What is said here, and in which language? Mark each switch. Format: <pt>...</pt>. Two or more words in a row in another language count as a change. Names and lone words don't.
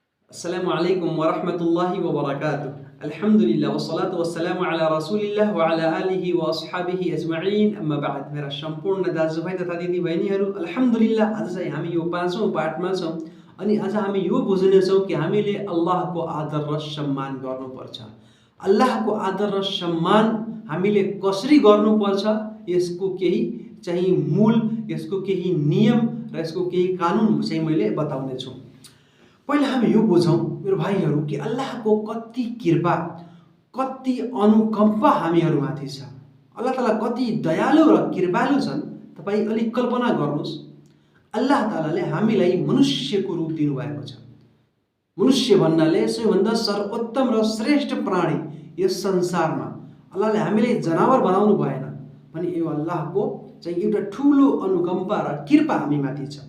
<ar>السلام عليكم ورحمة الله وبركاته الحمد لله والصلاة والسلام على رسول الله وعلى آله وأصحابه أجمعين. أما بعد.</ar> <ne>मेरा सम्पूर्ण दाजुभाइ तथा दिदीबहिनीहरू, अल्हम्दुलिल्लाह आज चाहिँ हामी यो 5औं पाठमा छौँ अनि आज हामी यो बुझ्नेछौँ कि हामीले अल्लाहको आदर र सम्मान गर्नुपर्छ। अल्लाहको आदर र सम्मान हामीले कसरी गर्नुपर्छ, यसको केही चाहिँ मूल, यसको केही नियम र यसको केही कानुन चाहिँ मैले बताउने छु। पहिला हामी यो बुझौँ मेरो भाइहरू कि अल्लाहको कति कृपा, कति अनुकम्पा हामीहरूमाथि छ। अल्लाह ताला कति दयालु र कृपालु छन्। तपाईँ अलिक कल्पना गर्नुहोस्, अल्लाह तालाले हामीलाई मनुष्यको रूप दिनुभएको छ। मनुष्य भन्नाले सबैभन्दा सर्वोत्तम र श्रेष्ठ प्राणी यस संसारमा। अल्लाहले हामीलाई जनावर बनाउनु भएन भने यो अल्लाहको चाहिँ एउटा ठुलो अनुकम्पा र कृपा हामीमाथि छ।</ne>